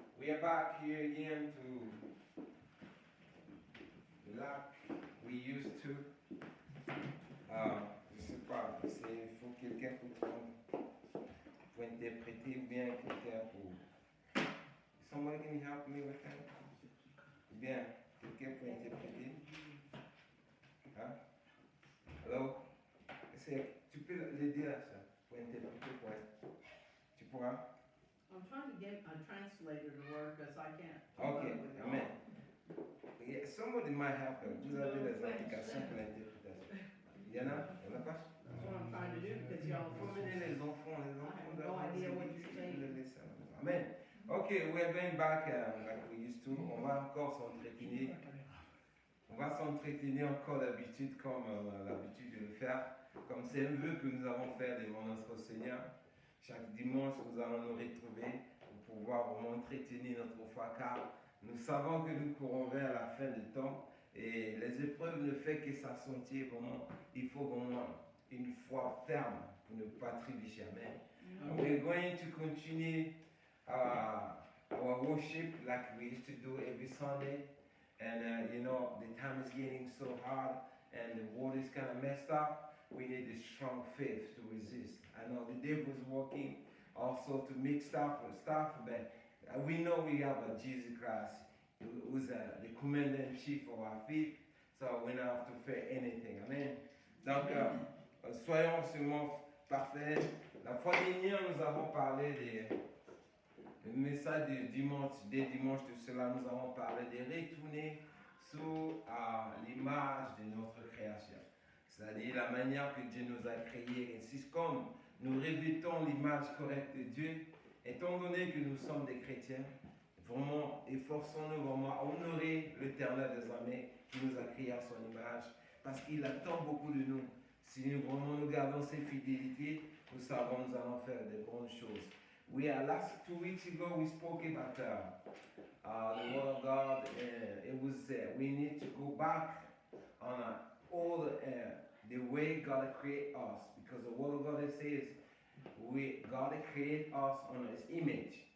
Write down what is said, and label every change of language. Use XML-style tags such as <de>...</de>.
<en>We are back here again to like we used to.</en> <fr>Je sais pas, il faut quelqu'un pour interpréter ou bien quelqu'un pour.</fr> <en>Somebody can help me with that?</en> <fr>Bien, quelqu'un pour interpréter. Hein? Hello? Tu peux l'aider à ça, pour interpréter pour elle. Tu pourras?</fr> <en>I'm trying to get a translator to work because I can't. Ok, amen. Yeah, somebody might help them.</en> <fr>Vous avez des applications pour l'interprétation. Il y en a? Il y en a pas?</fr> <en>That's what I'm trying to do because y'all.</en> <fr>Il faut mener les enfants</fr> <en>I have no idea what you're saying. Amen. Okay, we're going back like we used to.</en> <fr>On va encore s'entretenir. On va s'entretenir encore d'habitude comme l'habitude de le faire. Comme c'est un vœu que nous avons fait devant notre Seigneur. Chaque dimanche, nous allons nous retrouver pour pouvoir vraiment entretenir notre foi car nous savons que nous courons vers la fin du temps et les épreuves ne font que s'accentuer vraiment. Il faut vraiment une foi ferme pour ne pas trébucher. Amen.</fr> <en>We're going to continue our worship like we used to do every Sunday. And you know, the time is getting so hard and the world is kind of messed up. We need a strong faith to resist. I know the devil is working also to mix stuff, but we know we have a Jesus Christ who's the commander-in-chief of our faith, so we don't have to fear anything. Amen.</en> <fr>Donc, soyons sûrement parfaits. La fois dernière, nous avons parlé du message du dimanche, des dimanches de cela, nous avons parlé de retourner sous l'image de notre création. C'est-à-dire la manière que Dieu nous a créés, ainsi comme nous revêtons l'image correcte de Dieu, étant donné que nous sommes des chrétiens, vraiment, efforçons-nous vraiment à honorer l'Éternel des armées qui nous a créés à son image, parce qu'il attend beaucoup de nous. Si nous vraiment nous gardons ses fidélités, nous savons nous allons faire de grandes choses.</fr> <en>Last 2 weeks ago, we spoke about the Word of God. It was we need to go back on all the way God created us, because the Word of God says God created us on His image.</en>